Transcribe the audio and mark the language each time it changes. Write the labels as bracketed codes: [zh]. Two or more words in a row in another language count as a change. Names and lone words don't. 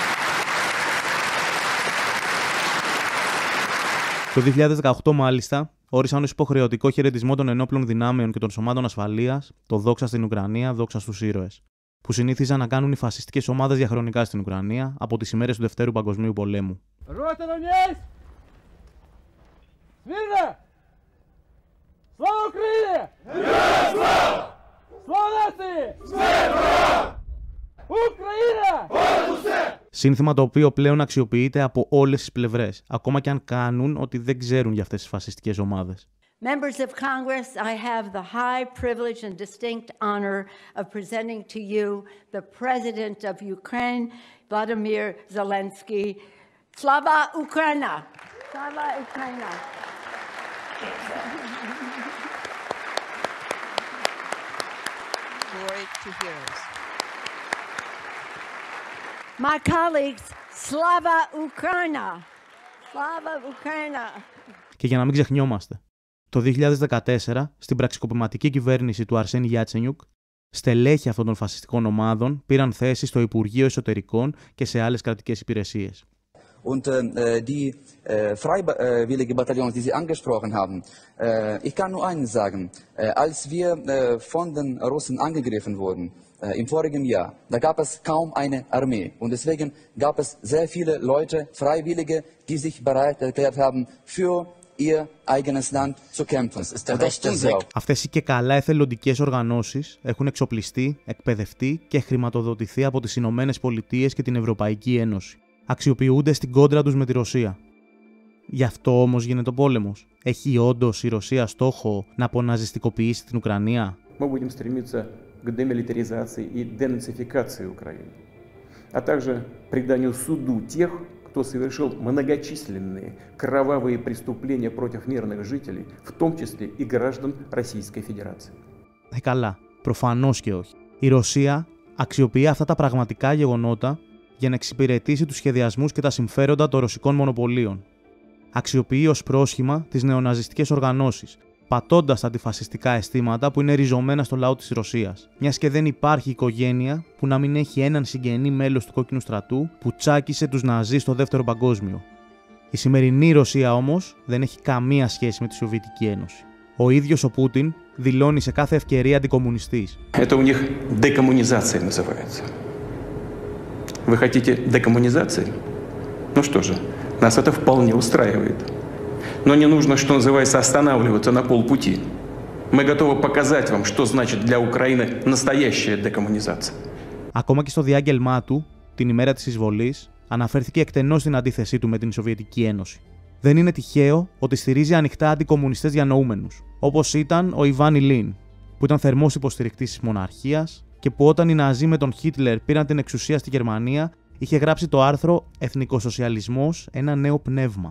[el] Το 2018 μάλιστα όρισαν ως υποχρεωτικό χαιρετισμό των ενόπλων δυνάμεων και των σωμάτων ασφαλείας το «Δόξα στην Ουκρανία, δόξα στους ήρωες», που συνήθιζαν να κάνουν οι φασιστικές ομάδες διαχρονικά στην Ουκρανία από τις ημέρες του Δευτέρου Παγκοσμίου Πολέμου. [uk] Слава Україні! Героям слава! Слава нації! Смерть ворогам! Україна! Понад усе! [el] Σύνθημα το οποίο πλέον αξιοποιείται από όλες τις πλευρές, ακόμα και αν κάνουν ότι δεν ξέρουν για αυτές τις φασιστικές ομάδες. [en] Members of Congress, I have the high privilege and distinct honor of presenting to you the President of Ukraine, Vladimir Zelensky. [uk] Слава Україні! Слава Україні! [en] Glory to heroes. My colleagues, [uk] Слава Україні! Слава Україні! [el] Και για να μην ξεχνιόμαστε, το 2014, στην πραξικοπηματική κυβέρνηση του Αρσένη Γιάτσενιουκ, στελέχη αυτών των φασιστικών ομάδων πήραν θέση στο Υπουργείο Εσωτερικών και σε άλλες κρατικές υπηρεσίες. [de] Und die freiwillige Bataillons, die Sie angesprochen haben, ich kann nur eines sagen. Als wir von den Russen angegriffen wurden, im vorigen Jahr, da gab es kaum eine Armee. Und deswegen gab es sehr viele Leute, Freiwillige, die sich bereit erklärt haben, für ihr eigenes Land zu kämpfen. [el] Αυτές οι και καλά εθελοντικές οργανώσεις έχουν εξοπλιστεί, εκπαιδευτεί και χρηματοδοτηθεί από τις Ηνωμένες Πολιτείες και την Ευρωπαϊκή Ένωση. Αξιοποιούνται στην κόντρα τους με τη Ρωσία. Γι' αυτό όμως γίνεται ο πόλεμος. Έχει όντως η Ρωσία στόχο να αποναζιστικοποιήσει την Ουκρανία? [ru] К демилитаризации и денацификации Украины, а также преданию суду тех, кто совершил многочисленные кровавые преступления против мирных жителей, в том числе и граждан Российской Федерации. [el] Καλά, προφανώς και όχι. Η Ρωσία αξιοποιεί αυτά τα πραγματικά γεγονότα για να εξυπηρετήσει τους σχεδιασμούς και τα συμφέροντα των ρωσικών μονοπωλίων. Αξιοποιεί ως πρόσχημα τις νεοναζιστικές οργανώσεις, πατώντας τα αντιφασιστικά αισθήματα που είναι ριζωμένα στο λαό της Ρωσίας. Μιας και δεν υπάρχει οικογένεια που να μην έχει έναν συγγενή μέλος του Κόκκινου Στρατού που τσάκισε τους Ναζί στο Δεύτερο Παγκόσμιο. Η σημερινή Ρωσία όμως δεν έχει καμία σχέση με τη Σοβιετική Ένωση. Ο ίδιος ο Πούτιν δηλώνει σε κάθε ευκαιρία αντικομμουνιστής. [ru] Это у них декоммунизация называется. Вы хотите декоммунизации? Ну что же, нас это вполне устраивает. Но не нужно, что называется, останавливаться на полпути. Мы готовы показать вам, что значит для Украины настоящая декоммунизация. [el] Ακόμα και στο διάγγελμά του, την ημέρα της εισβολής, αναφέρθηκε εκτενώς στην αντίθεσή του με την Σοβιετική Ένωση. Δεν είναι τυχαίο ότι στηρίζει ανοιχτά αντικομμουνιστές διανοούμενους, όπως ήταν ο Ιβάν Ηλίν, που ήταν θερμός υποστηρικτής της μοναρχίας και που όταν οι Ναζί με τον Χίτλερ πήραν την εξουσία στη Γερμανία, είχε γράψει το άρθρο «Εθνικοσοσιαλισμός, ένα νέο πνεύμα».